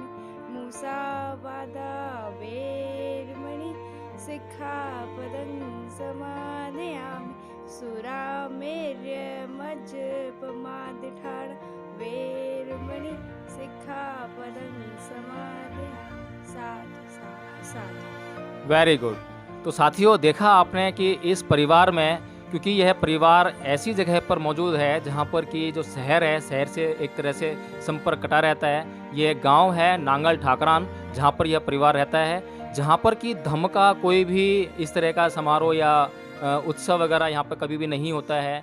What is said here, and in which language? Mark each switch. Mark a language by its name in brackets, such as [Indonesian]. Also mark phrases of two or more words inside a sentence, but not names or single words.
[Pali] मुसावादा वेरमणि सिक्खापदं समादयामि। सुरामेर्यमज्जपमादठान वेरमणि सिक्खापदं समादयामि। साधु साधु साधु। [English] very good. [Hindi] तो साथियों, देखा आपने कि इस परिवार में, क्योंकि यह परिवार ऐसी जगह पर मौजूद है जहाँ पर कि जो शहर है, शहर से एक तरह से संपर्क कटा रहता है। ये गांव है नांगल ठाकरान, जहाँ पर यह परिवार रहता है, जहाँ पर कि धर्म का कोई भी इस तरह का समारोह या उत्सव वगैरह यहाँ पर कभी भी नहीं होता है।